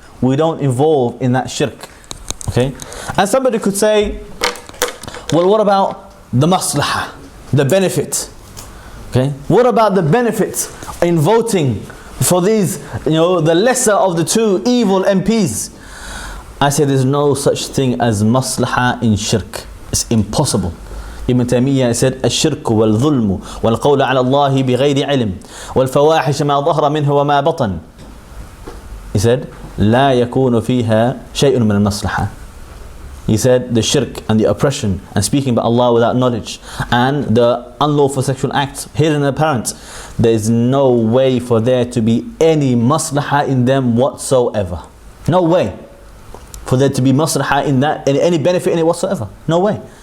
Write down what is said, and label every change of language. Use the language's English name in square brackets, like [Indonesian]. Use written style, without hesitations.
[English] We don't involve in that shirk. Okay? And somebody could say, well, what about the maslahah, the benefit? Okay? What about the benefit in voting for these, the lesser of the two evil MPs? I say there's no such thing as maslahah in shirk. It's impossible. Ibn Taymiyyah said, [Arabic] الشرك والظلم والقول على الله بغير علم والفواحش ما ظهر منه وما بطن. [English] He said, [Arabic] لا يكون فيها شيء من المصلحة. [English] He said the shirk and the oppression and speaking about Allah without knowledge and the unlawful sexual acts, hidden and apparent, there is no way for there to be any maslahah in them whatsoever. No way for there to be maslahah in that, any benefit in it whatsoever. No way.